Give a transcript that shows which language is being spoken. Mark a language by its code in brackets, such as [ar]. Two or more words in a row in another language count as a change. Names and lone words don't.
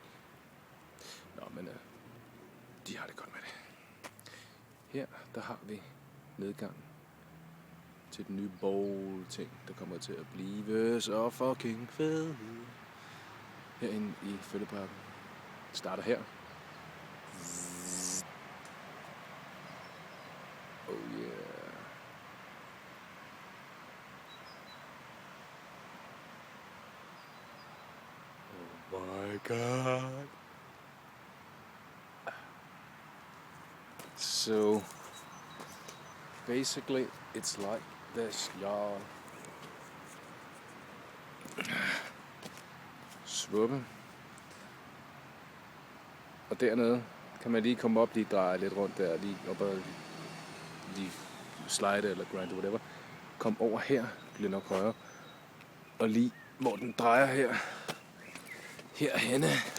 [da] Nå, men de har det godt med det. Her, der har vi nedgangen til den nye bowl-ting, der kommer til at blive så fucking fed. Herinde i Fælledparken. Starter her. [en] Oh yeah. Oh my god. So basically it's like this, y'all. [da] Svuppe. Og dernede kan man lige komme op, lige dreje lidt rundt der, lige op og lige slide eller grind, whatever. Kom over her, bliver nok højere. Og lige hvor den drejer her, herhenne.